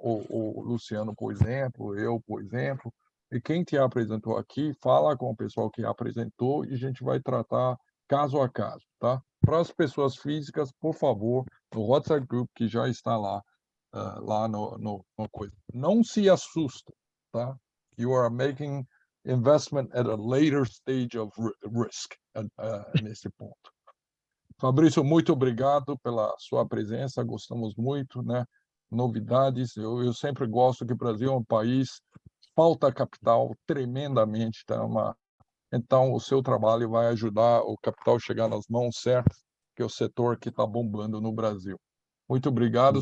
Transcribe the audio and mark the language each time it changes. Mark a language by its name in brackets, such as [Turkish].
[Portuguese] O Luciano, por exemplo, eu, por exemplo, e quem te apresentou aqui, fala com o pessoal que apresentou e a gente vai tratar caso a caso, tá? Para as pessoas físicas, por favor, no WhatsApp Group que já está lá, lá no coisa. Não se assusta, tá? [English] You are making investment at a later stage of risk [Portuguese] nesse ponto. Fabrício, muito obrigado pela sua presença, gostamos muito, né? Novidades, eu sempre gosto que o Brasil é um país, falta capital tremendamente, tá? Então o seu trabalho vai ajudar o capital a chegar nas mãos certas, que é o setor que está bombando no Brasil. Muito obrigado.